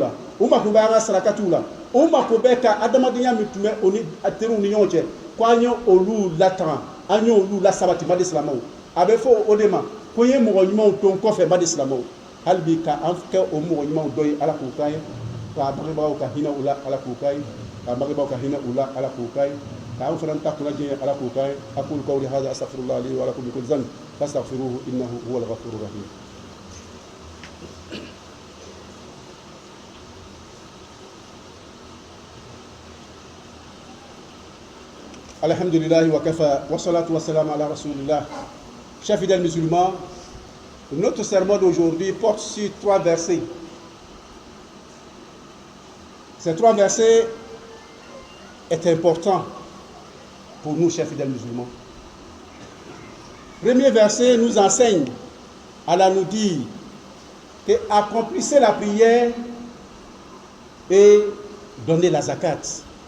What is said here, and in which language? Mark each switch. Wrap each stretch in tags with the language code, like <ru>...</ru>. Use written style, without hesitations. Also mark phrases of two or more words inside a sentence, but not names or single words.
<bm>la u mako bɛ an ka sarakatiw la u mako bɛ ka adamadenya min tun bɛ o ni teriw ni ɲɔgɔn cɛ ko an ye olu latanga an ye olu lasabati bani silamɛw a bɛ fɔ o de ma ko n ye mɔgɔ ɲumanw to n kɔfɛ bani silamɛw hali bi ka an kɛ o mɔgɔ ɲumanw dɔ ye ala k'u k'an ye k'a bangebagaw ka hinɛ u la ala k'u k'an ye k'a bangebagaw ka hinɛ u la ala k'u k'an ye k'an fana ta kunna jɛ ala k'u k'an ye</bm> <ar>أقول قولي هذا أستغفر الله لي ولكم من كل ذنب فاستغفروه إنه هو الغفور الرحيم. الحمد لله وكفى والصلاة والسلام على رسول الله.</ar> <fr>Chers fidèles musulmans, notre sermon d'aujourd'hui porte sur 3 versets. Ces 3 versets est important pour nous, chers fidèles musulmans. Premier verset nous enseigne, Allah nous dit que accomplissez la prière et donnez la zakat.</fr>